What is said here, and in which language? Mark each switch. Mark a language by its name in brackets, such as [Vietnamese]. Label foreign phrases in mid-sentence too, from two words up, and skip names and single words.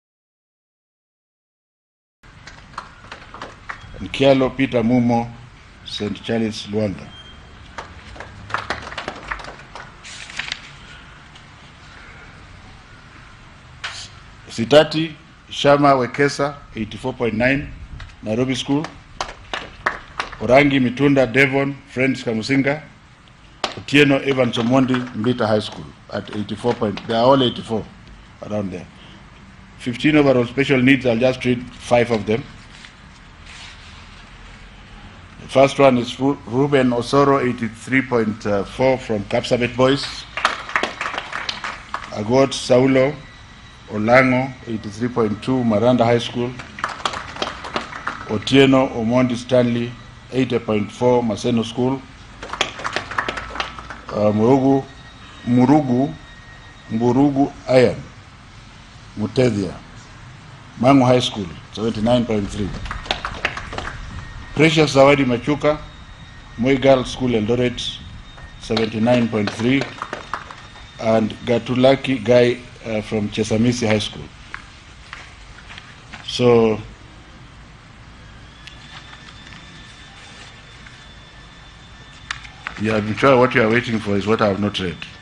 [English] And Kialo Peter Mumo, St. Charles, Luanda. Sitati Shama Wekesa, 84.9, Nairobi School. Orangi Mitunda Devon, Friends Kamusinga. Otieno Evans Omondi, Mbita High School at 84 point. They are all 84 around there. 15 overall special needs, I'll just read 5 of them. The first one is Ruben Osoro, 83.4 from Kcse Boys. Agot Saulo Olango, 83.2, Maranda High School. Otieno Omondi Stanley, 80.4, Maseno School. Mburugu Ayan, Mutethia, Mangu High School, 79.3. Precious Zawadi Machuka, Moi Girls School Eldoret, 79.3. And Gatulaki Guy from Chesamisi High School. So, yeah, I'm sure what you are waiting for is what I have not read.